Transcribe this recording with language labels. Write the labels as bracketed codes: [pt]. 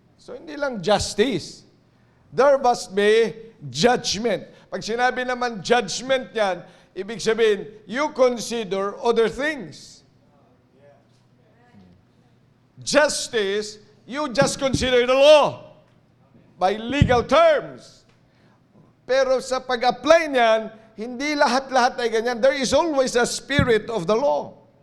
[en] So, [tl] hindi lang [en] justice. There must be judgment. [tl] Pag sinabi naman judgment yan, ibig sabihin, [en] you consider other things. Justice, you just consider the law by legal terms. [tl] Pero sa pag-apply niyan, hindi lahat-lahat ay ganyan. [en] There is always a spirit of the law.